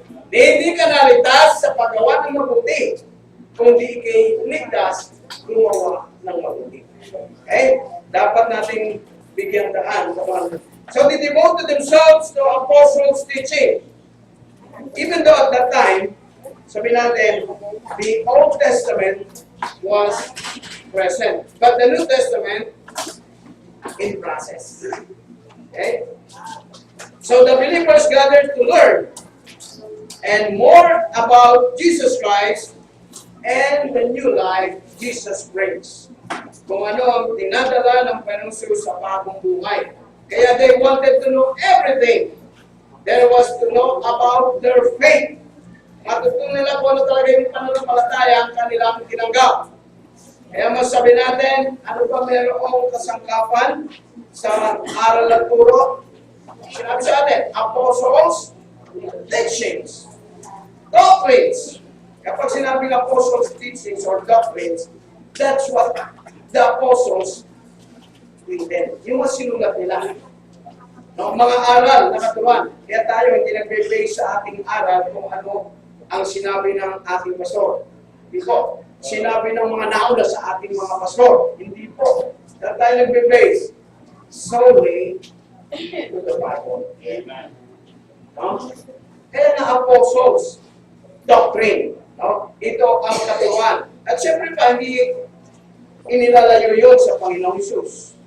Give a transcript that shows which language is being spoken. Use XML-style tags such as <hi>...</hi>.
<tl>Hindi ka naligtas sa paggawa ng mabuti, kundi ikay ligtas gumawa ng mabuti. Okay? Dapat nating bigyan daan.</tl> <en>So they devoted themselves to apostles' teaching. Even though at that time,</en> <tl>sabi natin,</tl> <en>the Old Testament was present. But the New Testament, in process. Okay? So the believers gathered to learn and more about Jesus Christ and the new life Jesus brings.</en> <tl>Kung ano ang dinadala ng Panginoong Jesus sa bagong buhay.</tl> <en>Kaya they wanted to know everything. There was to know about their faith.</en> <tl>Matutunan nila kung ano talaga yung pananampalataya ang kanilang tinanggap. Kaya masabi natin, ano ba mayroong kasangkapan sa aral at turo? Sinabi sa atin, apostles, teachings, doctrines. Kapag sinabing</tl> <en>apostles' teachings or doctrines, that's what the apostles intend.</en> <tl>Yung mga sinulat nila. No, mga aral na katuruan. Kaya tayo hindi nagbe-base sa ating aral kung ano ang sinabi ng ating pastor. Hindi po. Sinabi ng mga nauna sa ating mga pastor. Hindi po. Kaya tayo nagbe-base</tl> <en>solely to the Bible.</en> <tl>Amen. No? Kaya na apostles, doctrine. No? Ito ang katuruan. At syempre pa, hindi inilalayo yun sa Panginoong Hesus.</tl>